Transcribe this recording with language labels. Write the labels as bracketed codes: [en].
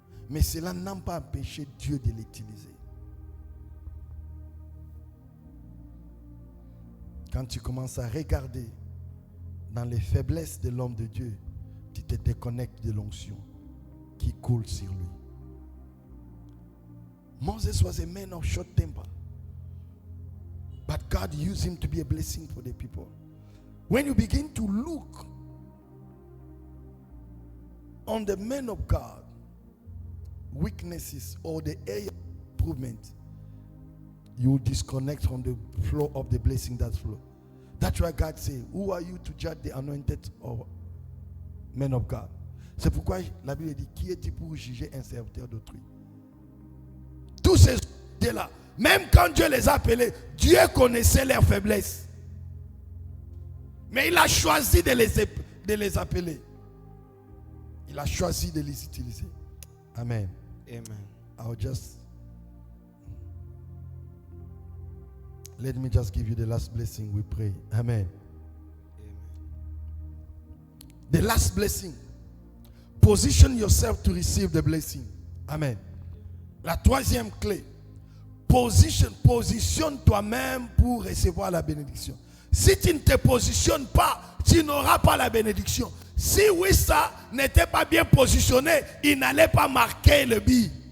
[fr] Mais cela n'a pas empêché Dieu de l'utiliser. Quand tu commences à regarder dans les faiblesses de l'homme de Dieu, tu te déconnectes de l'onction qui coule sur lui. [en] Moses was a man of short temper, but God used him to be a blessing for the people. When you begin to look on the men of God, weaknesses or the area of improvement, you will disconnect from the flow of the blessing that flow. That's why God says, who are you to judge the anointed or men of God? [fr] C'est pourquoi la Bible dit, qui es-tu pour juger un serviteur d'autrui? Tous ces gens-là, même quand Dieu les a appelés, Dieu connaissait leurs faiblesses. Mais il a choisi de les appeler. Il a choisi de les utiliser. Amen. Amen. [en] Let me just give you the last blessing. We pray. Amen. The last blessing. Position yourself to receive the blessing. [fr] Amen. La troisième clé. Positionne toi-même pour recevoir la bénédiction. Si tu ne te positionnes pas, tu n'auras pas la bénédiction. Si oui, ça n'était pas bien positionné, il n'allait pas marquer le but.